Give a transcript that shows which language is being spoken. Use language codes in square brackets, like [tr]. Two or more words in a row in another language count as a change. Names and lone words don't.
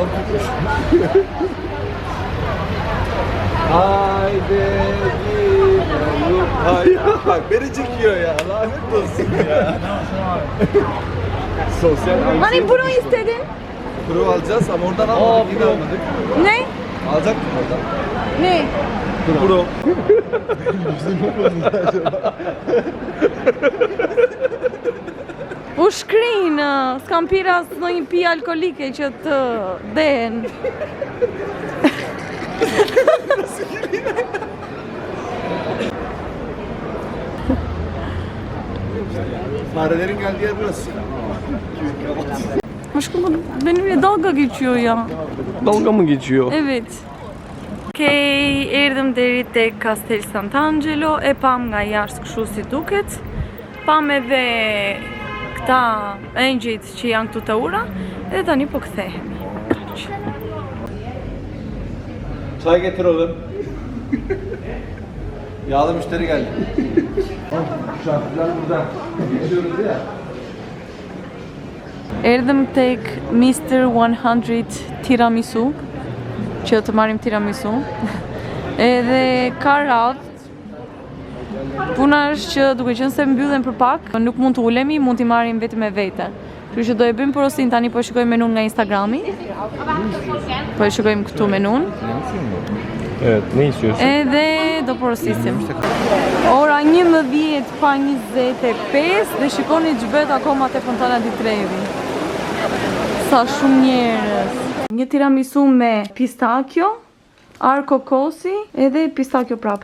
[tr] Haydi git. Hayır, bak beni çekiyor ya. Lanet olsun ya. Sosyal Hani anksiyete. bunu istedin? Pro alacağız ama oradan almadık. Yine almadık. Ne? Alacaktık oradan. Ne? Pro. [sq] U shkrinë, s'kam pira në një pi alkolike që të den. [tr] Farelerin geldiği yer burası. Aşkım benimle dalga geçiyor ya. Dalga mı geçiyor? Evet. [sq] Okej, erdhëm deri tek Castel Sant'Angelo, e pam nga jashtë kështu si duket. Pam edhe këta engjëjt që janë këtu të ura, edhe tani po kthehemi. [tr] Çay getir oğlum. Yağlı müşteri geldi. Şarkılar burada. Geçiyoruz ya. [sq] Erdhëm tek Mr. 100 Tiramisu, që të marrim tiramisu. Edhe ka radhë. Puna është që duke qenë se mbyllen për pak, nuk mund të ulemi, mund t'i marrim vetëm me vete. Kështu që do e bëjmë porosin tani, po shikojmë menun nga Instagrami. Po e shikojmë këtu menun. [tr] Evet, ne istiyorsun? [sq] Edhe do porosisim. Ora 11:25 dhe shikoni ç'bëhet akoma te Fontana di Trevi. Sa shumë njerëz. Një tiramisu me pistachio, ar kokosi edhe pistachio prap.